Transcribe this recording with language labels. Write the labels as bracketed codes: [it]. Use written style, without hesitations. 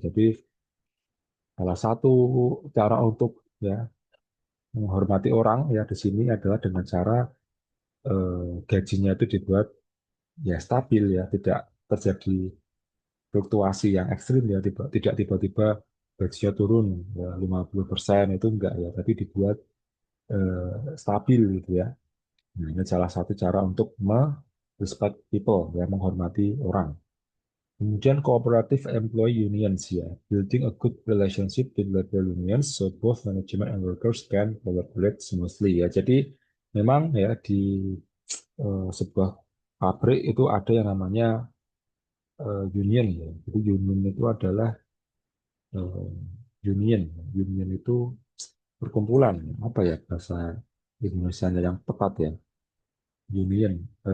[id] Jadi salah satu cara untuk ya menghormati orang ya di sini adalah dengan cara gajinya itu dibuat ya stabil ya, tidak terjadi fluktuasi yang ekstrim ya, tidak tiba-tiba gajinya turun ya 50% itu enggak ya, tapi dibuat stabil gitu ya. Nah, ini salah satu cara untuk [en] respect people [id] ya, menghormati orang. Kemudian [en] cooperative employee unions ya, building a good relationship with labor unions so both management and workers can collaborate smoothly ya. [id] Jadi memang ya di sebuah pabrik itu ada yang namanya union ya. Jadi union itu adalah eh, union. Union itu perkumpulan. Apa ya bahasa Indonesia yang tepat ya? Union.